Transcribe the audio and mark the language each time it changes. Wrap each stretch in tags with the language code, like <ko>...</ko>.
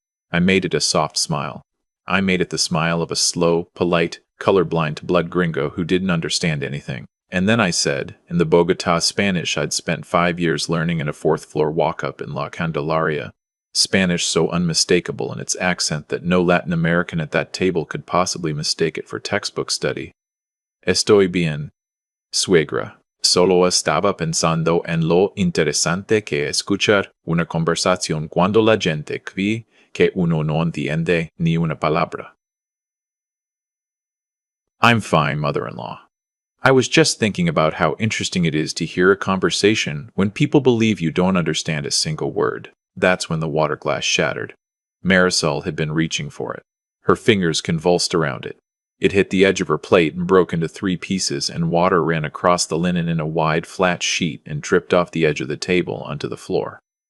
<en>I made it a soft smile. I made it the smile of a slow, polite, colorblind to blood gringo who didn't understand anything. And then I said, in the Bogotá Spanish I'd spent 5 years learning in a fourth-floor walk-up in La Candelaria, Spanish so unmistakable in its accent that no Latin American at that table could possibly mistake it for textbook study.</en> <es>Estoy bien, suegra. Solo estaba pensando en lo interesante que escuchar una conversación cuando la gente cree que uno no entiende ni una palabra.</es> <en>I'm fine, mother-in-law. I was just thinking about how interesting it is to hear a conversation when people believe you don't understand a single word. That's when the water glass shattered. Marisol had been reaching for it. Her fingers convulsed around it. It hit the edge of her plate and broke into 3 pieces, and water ran across the linen in a wide, flat sheet and dripped off the edge of the table onto the floor.</en>